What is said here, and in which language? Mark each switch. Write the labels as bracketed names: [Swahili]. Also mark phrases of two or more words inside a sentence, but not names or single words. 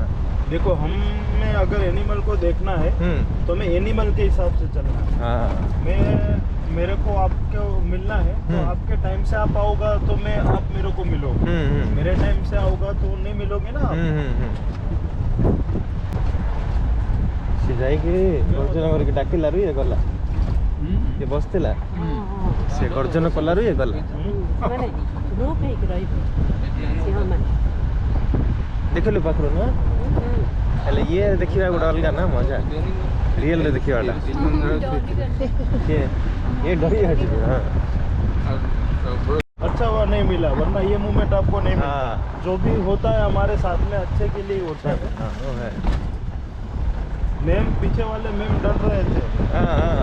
[Hindi] देखो हमें अगर एनिमल को देखना है तो हमें एनिमल के हिसाब से चलना है। हाँ मैं मेरे को आपको मिलना है तो आपके टाइम से आप आओगा तो मैं आप मेरे को मिलो, मेरे टाइम से आओगा तो नहीं मिलोगे ना आप। [Odia] ସେ ଯାଇକି ଗର୍ଜନ କରିକି ଡାକିଲାରୁ ଇଏ ଗଲା, ଇଏ ବସିଥିଲା ସେ ଗର୍ଜନ କଲାରୁ ଇଏ ଗଲା। ସେମାନେ ଗ୍ରୁପ୍ ହେଇକି ରହିବେ ସିଂହମାନେ। ଦେଖିଲୁ ପାଖରୁ ନୁହଁ, ହେଲେ ଇଏ ଦେଖିବା ଗୋଟେ ଅଲଗା ନା ମଜା, ରିଏଲରେ ଦେଖିବାଟା। [Hindi] ये डरी हटी। हाँ अच्छा हुआ नहीं मिला, वरना ये मूवमेंट आपको नहीं मिला। हाँ। जो भी होता है हमारे साथ में अच्छे के लिए होता है। हाँ वो है। मैम पीछे वाले मैम डर रहे थे, हाँ